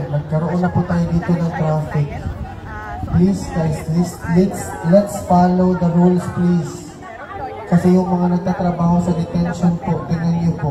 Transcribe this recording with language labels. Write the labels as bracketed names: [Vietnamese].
[Filipino] Nagkaroon na po tayo dito ng traffic. [English] Please guys, let's follow the rules please. [Filipino] Kasi yung mga nagtatrabaho sa detention po, tingnan niyo po.